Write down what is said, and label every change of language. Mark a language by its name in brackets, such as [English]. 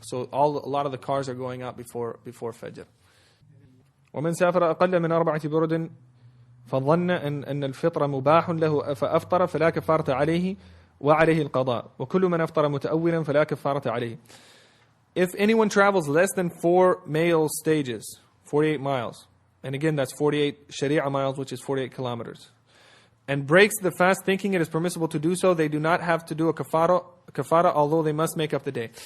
[English] So a lot of the cars are going out before Fajr. [Arabic] ومن سافر أقل من 4 برد فظن أن الفطر مباح له فأفطر فلا كفارة عليه وعليه القضاء وكل من أفطر متأولا فلا كفارة عليه. [English] If anyone travels less than 4 male stages, 48 miles, and again that's 48 Sharia miles, which is 48 kilometers, and breaks the fast thinking it is permissible to do so, they do not have to do a kafara, although they must make up the day.